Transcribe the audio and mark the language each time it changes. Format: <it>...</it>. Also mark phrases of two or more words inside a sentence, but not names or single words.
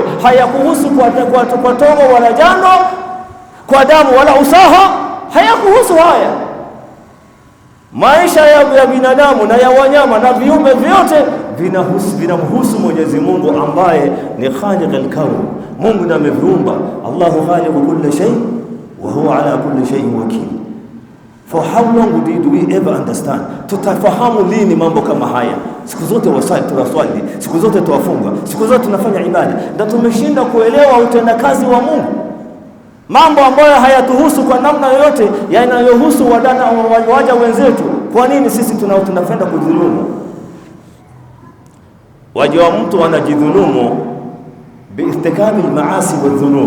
<sw>Hayakuhusu kwa togo wala jano, kwa damu wala usaha, hayakuhusu haya. Maisha ya binadamu na ya wanyama na viumbe vyote vinamhusu Mwenyezi Mungu ambaye ni</sw> <ar>خالق الكون.</ar> <sw>Mungu ndiye ameviumba.</sw> <ar>الله خالق كل شيء وهو على كل شيء وكيل.</ar> <en>For how long do we ever understand?</en> <sw>Tutafahamu lini mambo kama haya? Siku zote tunaswali, siku zote tuwafunga, siku zote tunafanya ibada, na tumeshinda kuelewa utendakazi wa Mungu. Mambo ambayo hayatuhusu kwa namna yoyote yanayohusu waja wenzetu. Kwa nini sisi tunapenda kudhulumu? Waja wa mtu wanajidhulumu</sw> <ar>بارتكاب المعاصي والذنوب.</ar>